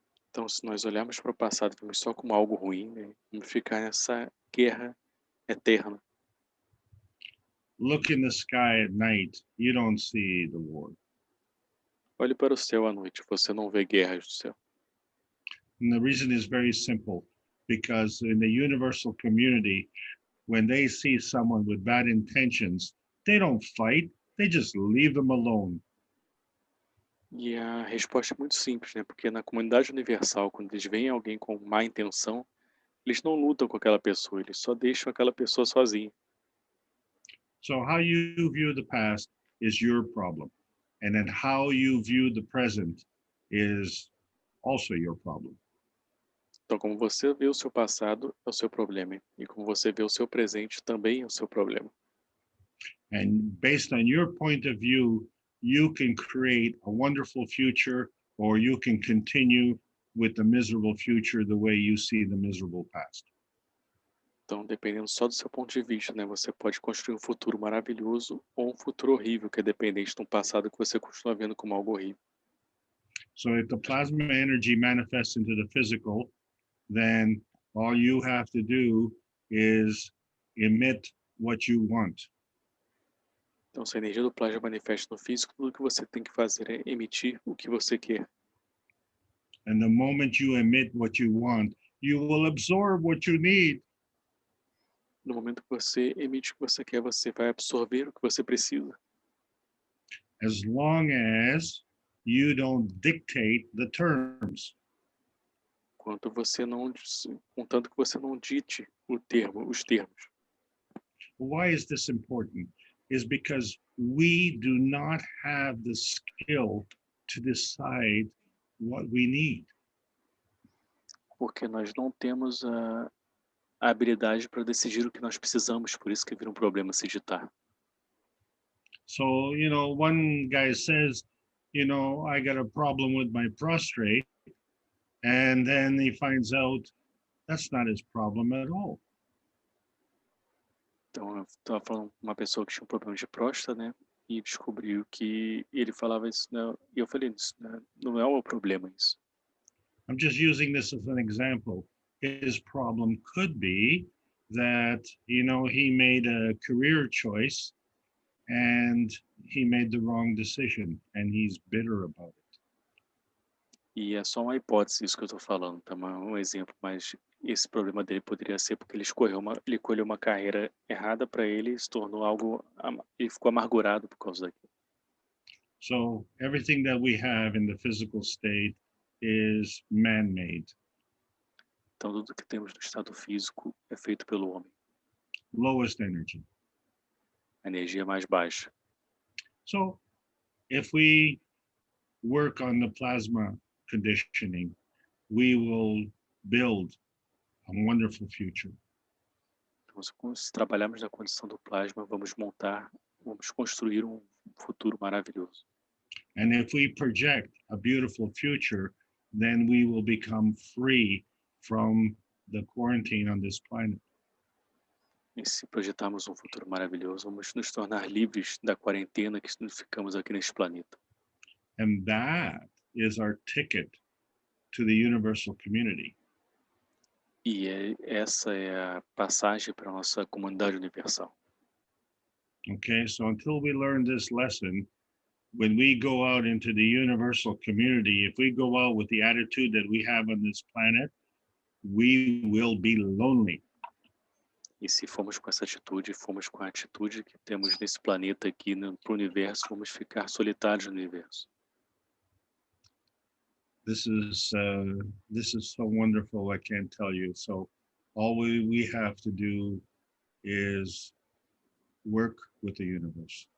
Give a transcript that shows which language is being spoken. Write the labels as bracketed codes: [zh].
[pt] Então, se nós olharmos para o passado e vemos só como algo ruim, né, vamos ficar nessa guerra eterna. [en] Look in the sky at night, you don't see the war. [pt] Olhe para o céu à noite, você não vê guerras do céu. [en] And the reason is very simple, because in the universal community, when they see someone with bad intentions, they don't fight, they just leave them alone. [pt] E a resposta é muito simples, né? Porque na comunidade universal, quando eles veem alguém com má intenção, eles não lutam com aquela pessoa, eles só deixam aquela pessoa sozinha. [en] So how you view the past is your problem. And then how you view the present is also your problem. [pt] Então, como você vê o seu passado, é o seu problema. E como você vê o seu presente, também é o seu problema. [en] And based on your point of view, you can create a wonderful future, or you can continue with the miserable future the way you see the miserable past. [pt] Então, dependendo só do seu ponto de vista, né? Você pode construir um futuro maravilhoso ou um futuro horrível, que é dependente de um passado que você continua vendo como algo horrível. [en] So if the plasma energy manifests into the physical, then all you have to do is emit what you want. [pt] Então, se a energia do plasma manifesta no físico, tudo que você tem que fazer é emitir o que você quer. [en] And the moment you emit what you want, you will absorb what you need. [pt] No momento que você emite o que você quer, você vai absorver o que você precisa. [en] As long as you don't dictate the terms. [pt] Contanto que você não dite os termos. [en] Why is this important? Is because we do not have the skill to decide what we need. [pt] Porque nós não temos a habilidade para decidir o que nós precisamos, por isso que vira um problema se ditar. [en] So, one guy says, I got a problem with my prostate, and then he finds out that's not his problem at all. [pt] Então, eu estava falando com uma pessoa que tinha um problema de próstata, né? E descobriu que ele falava isso, né? E eu falei, isso, né? Não é o meu problema isso. [en] I'm just using this as an example. His problem could be that, he made a career choice and he made the wrong decision and he's bitter about it. [pt] E é só uma hipótese isso que eu estou falando, tá? Um exemplo, mas esse problema dele poderia ser porque ele escolheu uma carreira errada para ele e se tornou ele ficou amargurado por causa daquilo. [en] So everything that we have in the physical state is man-made. [pt] Então tudo que temos no estado físico é feito pelo homem. [en] Lowest energy. [pt] A energia mais baixa. [en] So if we work on the plasma conditioning, we will build a wonderful future. [pt] Então, se trabalharmos na condição do plasma, vamos construir um futuro maravilhoso. [en] And if we project a beautiful future, then we will become free from the quarantine on this planet. [pt] E se projetarmos um futuro maravilhoso, vamos nos tornar livres da quarentena que ficamos aqui neste planeta. [en] And that is our ticket to the universal community. [pt] E essa é a passagem para a nossa comunidade universal. [en] Okay, so until we learn this lesson, when we go out into the universal community, if we go out with the attitude that we have on this planet, we will be lonely. [pt] E se formos com essa atitude, formos com a atitude que temos nesse planeta aqui, para o universo, vamos ficar solitários no universo. [en] This is so wonderful, I can't tell you. So all we have to do is work with the universe.